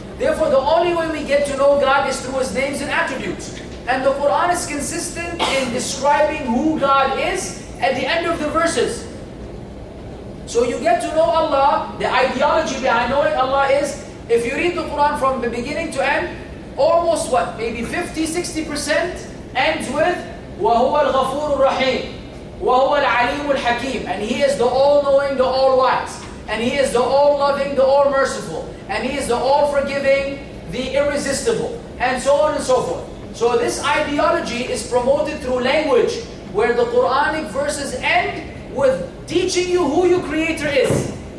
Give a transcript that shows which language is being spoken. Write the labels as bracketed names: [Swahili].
[English] Therefore, the only way we get to know God is through His names and attributes. And the Qur'an is consistent in describing who God is at the end of the verses. So you get to know Allah. The ideology behind knowing Allah is, if you read the Qur'an from the beginning to end, almost what? Maybe 50-60% ends with [Arabic] وَهُوَ الْغَفُورُ الرَّحِيمُ وَهُوَ الْعَلِيمُ الْحَكِيمُ. [English] And He is the all-knowing, the all-wise. And He is the all-loving, the all-merciful. And He is the all-forgiving, the irresistible. And so on and so forth. So this ideology is promoted through language, where the Quranic verses end with teaching you who your Creator is.